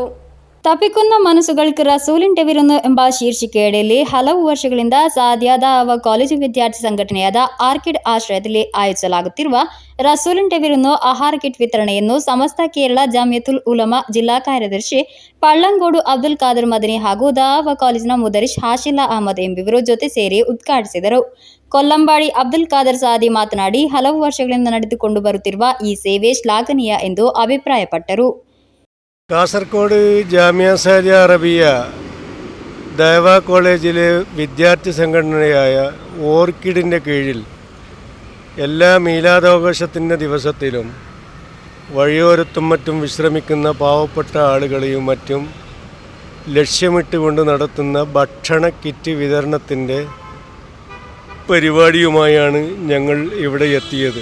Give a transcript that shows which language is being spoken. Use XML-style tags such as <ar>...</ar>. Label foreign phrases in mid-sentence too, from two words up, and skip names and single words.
<kn>ತಪಿಕುನ್ನ ಮನಸ್ಸುಗಳ್ಕ ರಸೂಲಿನ್ ಟೆವಿರನ್ನು ಎಂಬ ಶೀರ್ಷಿಕೆಯಡಿಯಲ್ಲಿ ಹಲವು ವರ್ಷಗಳಿಂದ ಸಾದ್ಯಾದಾವ ಕಾಲೇಜು ವಿದ್ಯಾರ್ಥಿ ಸಂಘಟನೆಯಾದ ಆರ್ಕಿಡ್ ಆಶ್ರಯದಲ್ಲಿ ಆಯೋಜಿಸಲಾಗುತ್ತಿರುವ ರಸೂಲಿನ್ ಟೆವಿರನ್ನು ಆಹಾರ ಕಿಟ್ ವಿತರಣೆಯನ್ನು ಸಮಸ್ತ ಕೇರಳ ಜಾಮಿಯತುಲ್ ಉಲಮಾ ಜಿಲ್ಲಾ ಕಾರ್ಯದರ್ಶಿ ಪಳ್ಳಂಗೋಡು ಅಬ್ದುಲ್ ಖಾದರ್ ಮದನಿ ಹಾಗೂ ದಾವ ಕಾಲೇಜಿನ ಮುದರಿಶ್ ಹಾಶಿಲ್ಲಾ ಅಹಮದ್ ಎಂಬಿವರು ಜೊತೆ ಸೇರಿ ಉದ್ಘಾಟಿಸಿದರು. ಕೊಲ್ಲಂಬಾಡಿ ಅಬ್ದುಲ್ ಖಾದರ್ ಸಾದಿ ಮಾತನಾಡಿ, ಹಲವು ವರ್ಷಗಳಿಂದ ನಡೆದುಕೊಂಡು ಬರುತ್ತಿರುವ ಈ ಸೇವೆ ಶ್ಲಾಘನೀಯ ಎಂದು ಅಭಿಪ್ರಾಯಪಟ್ಟರು.</kn> <ml>കാസർഗോഡ് ജാമിയ സാദിയ അറബിയ ദൈവ കോളേജിലെ വിദ്യാർത്ഥി സംഘടനയായ ഓർക്കിഡിൻ്റെ കീഴിൽ എല്ലാ മീലാദാഘോഷത്തിൻ്റെ ദിവസത്തിലും വഴിയോരത്തും മറ്റും വിശ്രമിക്കുന്ന പാവപ്പെട്ട ആളുകളെയും മറ്റും ലക്ഷ്യമിട്ടുകൊണ്ട് നടത്തുന്ന ഭക്ഷണ കിറ്റ് വിതരണത്തിൻ്റെ പരിപാടിയുമായാണ് ഞങ്ങൾ ഇവിടെ എത്തിയത്.</ml>